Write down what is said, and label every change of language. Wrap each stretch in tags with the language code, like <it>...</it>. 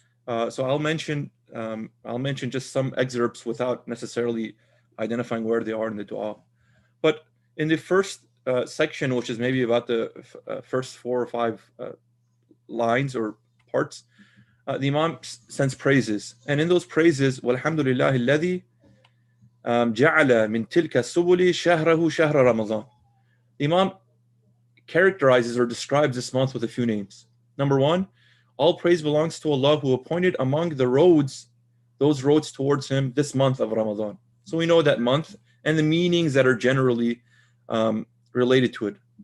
<en>So I'll mention just some excerpts without necessarily identifying where they are in the dua. But in the first section, which is maybe about the first 4 or 5 lines or parts, the Imam sends praises. And in those praises,</en> <ar>وَالْحَمْدُ لِلَّهِ الَّذِي جَعَلَ مِنْ تِلْكَ السُّبُلِ شَهْرَهُ شَهْرَ رَمَضَانَ.</ar> <en>The Imam characterizes or describes this month with a few names. Number 1, all praise belongs to Allah who appointed among the roads, those roads towards Him, this month of Ramadan. So we know that month and the meanings that are generally related to it.</en>